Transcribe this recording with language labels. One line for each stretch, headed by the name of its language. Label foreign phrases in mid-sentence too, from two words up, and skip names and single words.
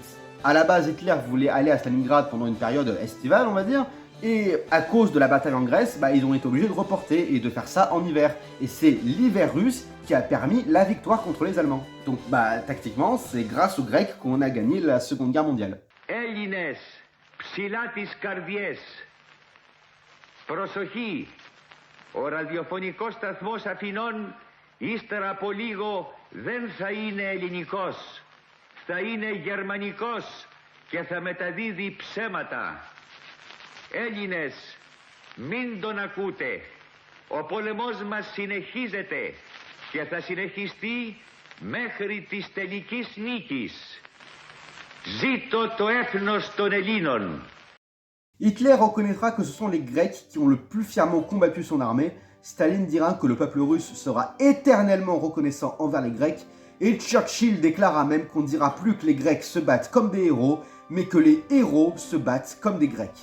French: À la base, Hitler voulait aller à Stalingrad pendant une période estivale, on va dire, et à cause de la bataille en Grèce, ils ont été obligés de reporter et de faire ça en hiver. Et c'est l'hiver russe qui a permis la victoire contre les Allemands. Donc, tactiquement, c'est grâce aux Grecs qu'on a gagné la Seconde Guerre mondiale.
Greek: Έλληνες, ψηλά τις καρδιές. Προσοχή, ο ραδιοφωνικός σταθμός Αθηνών ύστερα από λίγο δεν θα είναι ελληνικός. Θα είναι γερμανικός και θα μεταδίδει ψέματα. Έλληνες, μην τον ακούτε. Ο πόλεμος μας συνεχίζεται και θα συνεχιστεί μέχρι της τελικής νίκης. Ζήτω το έθνος των Ελλήνων.
French: Hitler reconnaîtra que ce sont les Grecs qui ont le plus fièrement combattu son armée, Staline dira que le peuple russe sera éternellement reconnaissant envers les Grecs, et Churchill déclara même qu'on ne dira plus que les Grecs se battent comme des héros, mais que les héros se battent comme des Grecs.